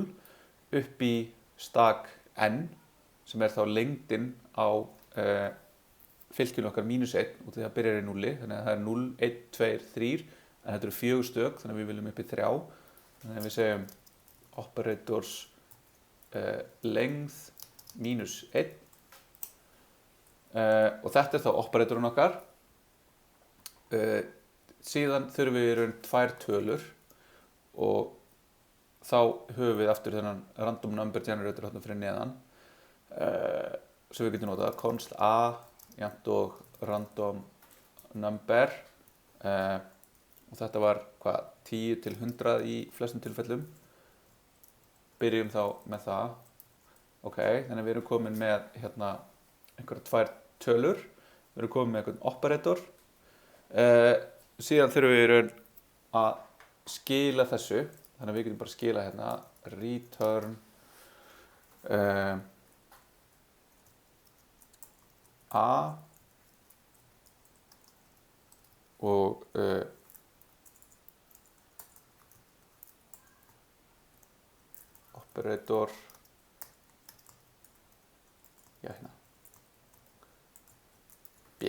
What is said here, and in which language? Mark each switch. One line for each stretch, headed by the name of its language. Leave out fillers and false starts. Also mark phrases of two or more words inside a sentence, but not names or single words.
Icelandic: upp í stak n sem er þá lengdin á fylkinu okkar -1 og því það byrjar í 0 þannig að það er 0, 1, 2, 3 en þetta eru 4 stök þannig að við viljum upp í 3 þannig að við segjum
English: operators length
Icelandic: -1 og þetta er þá operatorinn okkar. Síðan þurfum við í raun 2 tölur og þá höfum við aftur þennan
English: random number generator
Icelandic: hérna fyrir neðan sem við getum notað const a jafnt og
English: random number
Icelandic: og þetta var 10 til 100 í flestum tilfellum. Byrjum þá með það. Ok, þannig að við erum komin með hérna einhverja 2 tölur. Við erum komin með einhvern operator. Síðan þurfum við í raun að skila þessu. Þannig að við getum bara skila hérna return a og operator hérna b.